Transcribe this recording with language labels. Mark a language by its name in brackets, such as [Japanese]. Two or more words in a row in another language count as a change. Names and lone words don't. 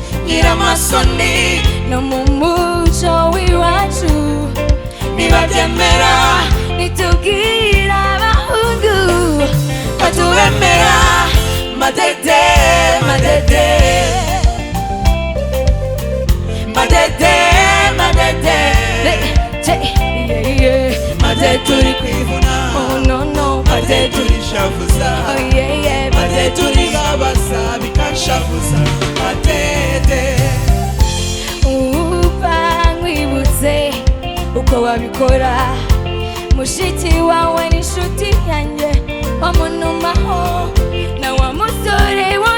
[Kinyarwanda] nyiramasoni no mu muco w'iwacu nibabyemera nitubwira abahungu batubemera madede madede madede madede madede turi kwivuna [English] oh no no [Kinyarwanda] madede turi shavuza [English] oh yeah yeah [Kinyarwanda] madede turi babasa bikanshavuza madede nkwibutse uko wabikora mushiki wawe n'inshuti yanjye wamunumaho na wa musore wo